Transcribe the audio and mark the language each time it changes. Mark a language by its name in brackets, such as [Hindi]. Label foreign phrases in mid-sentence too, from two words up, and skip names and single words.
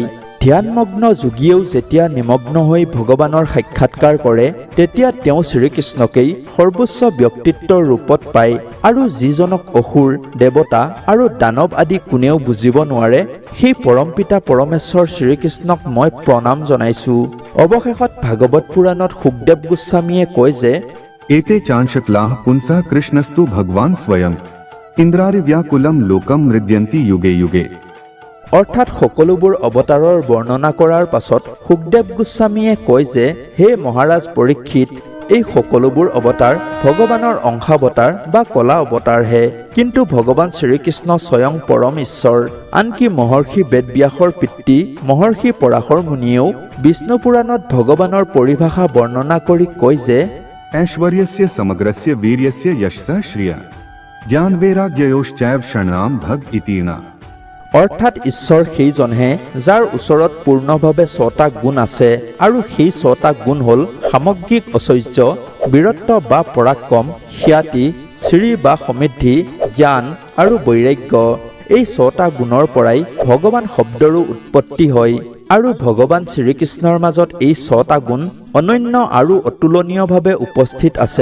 [Assamese] ধ্যানমগ্ন যোগীয়েও যেতিয়া নিমগ্ন হৈ ভগৱানৰ সাক্ষাৎকাৰ কৰে তেতিয়া তেওঁ শ্ৰীকৃষ্ণকেই সৰ্বোচ্চ ব্যক্তিত্বৰ ৰূপত পায় আৰু যিজনক অসুৰ, দেৱতা আৰু দানৱ আদি কোনেও বুজিব নোৱাৰে সেই পৰমপিতা পৰমেশ্বৰ শ্ৰীকৃষ্ণক মই প্ৰণাম জনাইছোঁ। অৱশেষত ভাগৱত পুৰাণত সুখদেৱ গোস্বামীয়ে কয় যে [Sanskrit] एते चांशकलाः पुंसः कृष्णस्तु भगवान् स्वयं इन्द्रारिव्याकुलं लोकं मृद्यन्ति युगे युगे। [Assamese] অৰ্থাৎ সকলোবোৰ অৱতাৰৰ বৰ্ণনা কৰাৰ পাছত সুখদেৱ গোস্বামীয়ে কয় যে হে মহাৰাজ পৰীক্ষিত, এই সকলোবোৰ অৱতাৰ ভগৱানৰ অংশাৱতাৰ বা কলা অৱতাৰহে, কিন্তু ভগৱান শ্ৰীকৃষ্ণ স্বয়ং পৰম ঈশ্বৰ। আনকি মহৰ্ষি বেদব্যাসৰ পিতৃ মহৰ্ষি পৰাশৰ মুনিয়েও বিষ্ণু পুৰাণত ভগৱানৰ পৰিভাষা বৰ্ণনা কৰি কয় যে [Sanskrit] ऐश्वर्यस्य समग्रस्य वीर्यस्य यशसः श्रिय ज्ञानवैराग्ययोश्चैव षण्णाम भग इतीर्णा। [Assamese] অৰ্থাৎ ঈশ্বৰ সেইজনহে যাৰ ওচৰত পূৰ্ণভাৱে 6টা গুণ আছে আৰু সেই 6টা গুণ হ'ল সামগ্ৰিক ঐশ্বৰ্য, বীৰত্ব বা পৰাক্ৰম, খ্যাতি, শ্ৰী বা সমৃদ্ধি, জ্ঞান আৰু বৈৰাগ্য। এই 6টা গুণৰ পৰাই ভগৱান শব্দৰো উৎপত্তি হয় আৰু ভগৱান শ্ৰীকৃষ্ণৰ মাজত এই 6টা গুণ অনন্য আৰু অতুলনীয়ভাৱে উপস্থিত আছে।